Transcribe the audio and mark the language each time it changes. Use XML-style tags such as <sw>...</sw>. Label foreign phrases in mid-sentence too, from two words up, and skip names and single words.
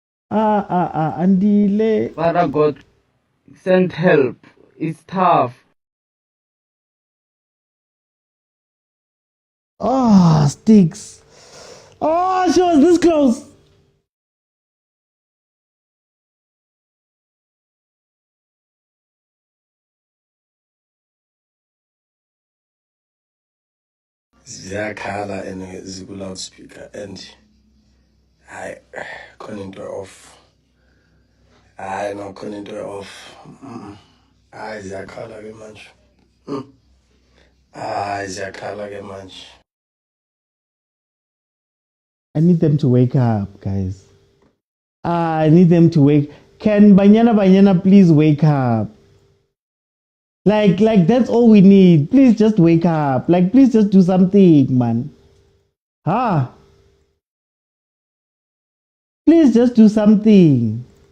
<en>Andile. Father God, send help. It's tough. Oh, sticks. Oh, she was this close.</en> <zu>ziyakhala and ziku-loudspeaker and hayi khona into off hayi no khona into off hayi ziyakhala ke manje hayi ziyakhala ke manje.</zu> <en>I need them to wake up, guys. I need them to wake. Can Banyana please wake up? Like that's all we need. Please just wake up. Like, please just do something, man. Please just do something.</en>